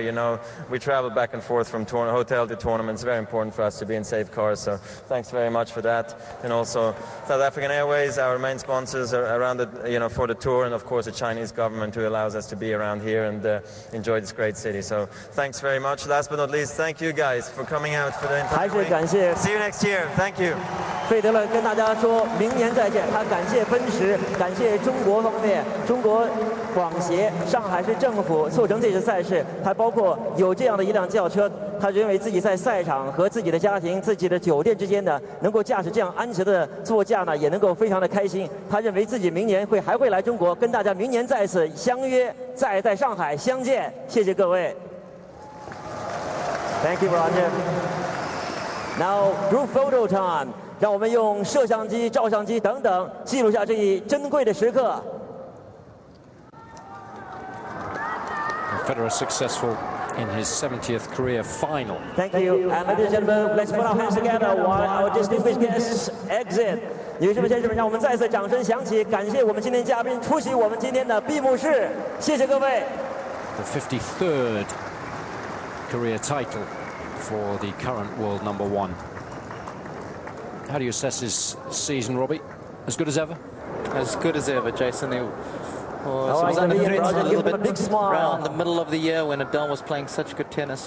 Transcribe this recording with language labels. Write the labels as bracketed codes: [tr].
[en] You know, we travel back and forth from hotel to tournament. It's very important for us to be in safe cars, so thanks very much for that. And also South African Airways, our main sponsors are around for the tour, and of course the Chinese government who allows us to be around here and enjoy this great city. So thanks very much. Last but not least, thank you guys for coming out for the entire week. See you next year. Thank you. [zh] 费德勒跟大家说明年再见。他感谢奔驰，感谢中国方面，中国广协、上海市政府促成这次赛事，还包括有这样的一辆轿车。他认为自己在赛场和自己的家庭、自己的酒店之间呢，能够驾驶这样安全的座驾呢，也能够非常的开心。他认为自己明年还会来中国，跟大家明年再次相约，再在上海相见。谢谢各位。 [en] Thank you, Roger. Now, group photo time. [zh] 让我们用摄像机、照相机等等记录下这一珍贵的时刻。 [en] Federer successful in his 70th career final. Thank you, and ladies and gentlemen, let's put our hands together while our distinguished guests exit. [zh] 女士们、先生们，让我们再次掌声响起，感谢我们今天嘉宾出席我们今天的闭幕式，谢谢各位。 [en] The 53rd career title for the current world #1. How do you assess his season, Robbie? As good as ever? As good as ever, Jason. It was under threat a little bit around the middle of the year when Nadal was playing such good tennis.